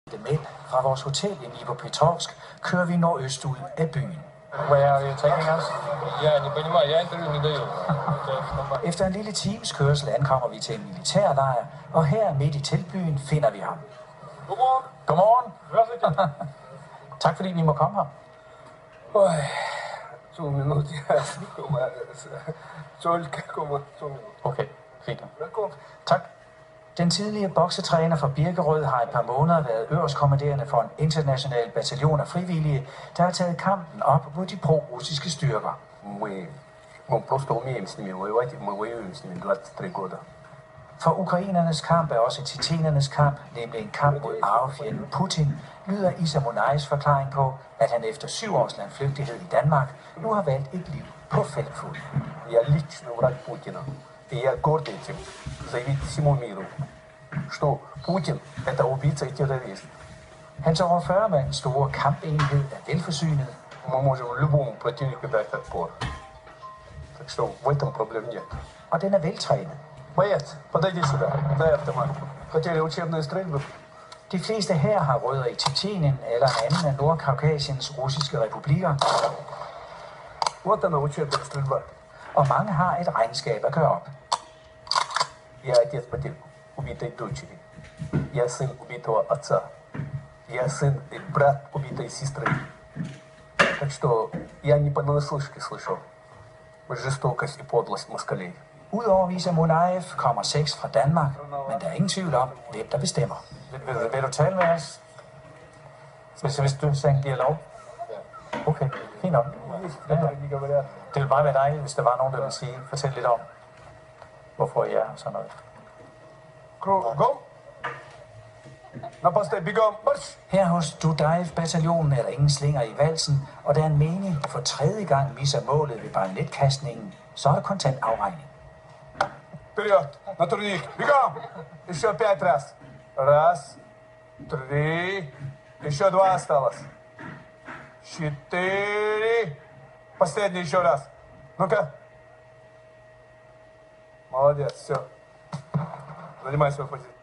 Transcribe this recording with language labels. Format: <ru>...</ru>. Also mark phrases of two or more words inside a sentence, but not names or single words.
<da>Mænd fra vores hotel i Dnipropetrovsk kører vi nordøst ud af byen.</da> <en>Where are you taking us?</en> <ru>Я не понимаю, я интервью не даю.</ru> <da>Efter en lille times kørsel ankommer vi til en militærlejr, og her midt i teltbyen finder vi ham. Godmorgen. Godmorgen. Tak fordi vi må komme her.</da> <ru>Ой, 2 минут, я только 2 минут.</ru> <da>Okay, fint. Velkommen. Tak. Den tidligere boksetræner fra Birkerød har et par måneder været øverstkommanderende for en international bataljon af frivillige, der har taget kampen op mod de pro-russiske styrker.</da> <ru>Мы просто умеем с ними воевать, мы воюем с ними 23 года.</ru> <da>For ukrainernes kamp er også tjetjenernes kamp, nemlig en kamp mod arvefjenden Putin, lyder Isa Munajs forklaring på, at han efter 7 års landflygtighed i Danmark nu har valgt et liv på feltfod.</da> <ru>Я лично враг Путина, и я горд этим заявить всему миру, что Путин – это убийца и террорист.</ru> <da>Hans over 40 mand store kampenhed er velforsynet,</da> <ru>Мы можем любому противнику дать отпор. Так что в этом проблем нет.</ru> <da>og den er veltrænet.</da> <ru>Боец, подойди сюда, дай автомат. Хотели учебные стрельбы?</ru> <da>De fleste her har rødder i Tjetjenien eller en anden af Nordkaukasiens russiske republikker,</da> <ru>Вот она, учебная стрельба.</ru> <da>og mange har et regnskab at gøre op.</da> <ru>Я отец потерь убитой дочери. Я сын убитого отца. Я сын и брат убитой сестры. Так что я не понаслышке слышал жестокость и подлость москалей.</ru> <da>Udover Isa Munajev kommer 6 fra Danmark, men der er ingen tvivl om, hvem der bestemmer. Vil du tale med os? Hvis du giver lov? Okay, fint nok.</da> <ru>Они говорят,</ru> <da>Det vil bare være dejligt, hvis der var nogen, der vil sige, fortæl lidt om, hvorfor I er og sådan noget.</da> <ru>Кругом. На посты, бегом, марш!</ru> <da>Her hos Dudajev-bataljonen er der ingen slinger i valsen, og der er en mening, der for 3. gang misser målet ved bajonetkastningen, så er der kontant afregning.</da> <ru>Вперед, на турник, бегом! Еще 5 раз. 1, 3, еще 2 осталось. 4, последний еще раз. Ну-ка. Молодец, все. Занимай свою позицию.</ru>